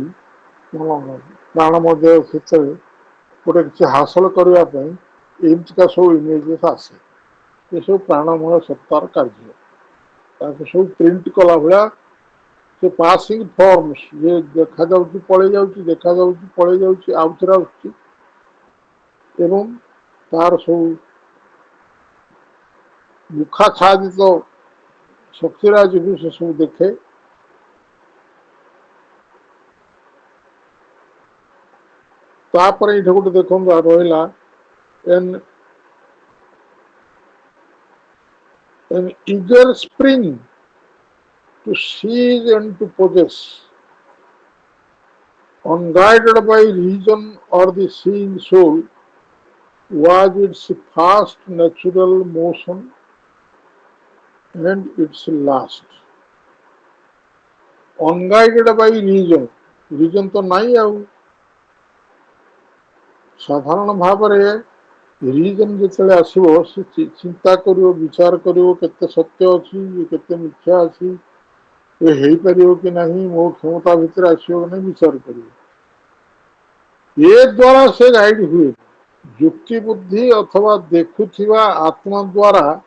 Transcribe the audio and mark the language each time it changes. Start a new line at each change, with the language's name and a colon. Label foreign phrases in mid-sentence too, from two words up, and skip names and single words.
Odia: ପ୍ରାଣ ମଧ୍ୟ ସେଥିରେ ଗୋଟେ କିଛି ହାସଲ କରିବା ପାଇଁ ଏମିତିକା ସବୁ ଇମେଜେସ୍ ଆସେ ଏସବୁ ପ୍ରାଣମୟ ସତ୍ତାର କାର୍ଯ୍ୟ ତାକୁ ସବୁ ପ୍ରିଣ୍ଟ କଲା ଭଳିଆ ସେ
English: passing forms
Odia: ଯେ ଦେଖାଯାଉଛି ପଳେଇ ଯାଉଛି ଦେଖାଯାଉଛି ପଳେଇ ଯାଉଛି ଆଉଥରେ ଆସୁଛି ଏବଂ ତାର ସବୁ ମୁଖା ଛାଦିତ ଶକ୍ତିରାଜକୁ ସେ ସବୁ ଦେଖେ ତାପରେ ଏଇଠି ଗୋଟେ ଦେଖନ୍ତୁ ରହିଲା ଏନ୍
English: an eager spring to seize and to possess, unguided by reason or the seeing soul, was its fast natural motion and its last. Unguided by reason, reason
Odia: ତ ନାହିଁ ଆଉ ସାଧାରଣ ଭାବରେ ରିଜନ ଯେତେବେଳେ ଆସିବ ସେ ଚିନ୍ତା କରିବ ବିଚାର କରିବ କେତେ ସତ୍ୟ ଅଛି କେତେ ମିଥ୍ୟା ଅଛି ଏ ହେଇପାରିବ କି ନାହିଁ ମୋ କ୍ଷମତା ଭିତରେ ଆସିବ କି ନାହିଁ ବିଚାର କରିବ ଏ ଦ୍ୱାରା ସେ ଗାଇଡ ହୁଏ ଯୁକ୍ତି ବୁଦ୍ଧି ଅଥବା ଦେଖୁଥିବା ଆତ୍ମା ଦ୍ୱାରା